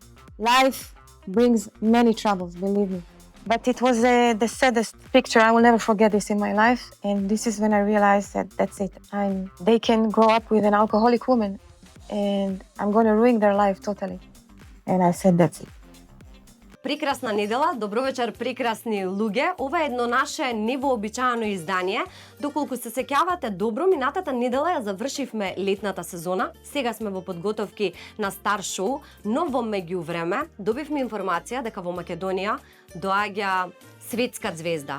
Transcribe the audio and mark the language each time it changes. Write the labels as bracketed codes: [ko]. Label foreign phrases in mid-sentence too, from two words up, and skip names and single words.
[en] Life brings many troubles, believe me. But it was the saddest picture. I will never forget this in my life. And this is when I realized that that's it. They can grow up with an alcoholic woman and I'm going to ruin their life totally. And I said, that's it. [mk] Прекрасна недела, добро вечер, прекрасни луѓе. Ова е едно наше невообичаено издание. Доколку се сеќавате добро, минатата недела ја завршивме летната сезона. Сега сме во подготовки на стар шоу, но во меѓувреме добивме информација дека во Македонија доаѓа светска звезда.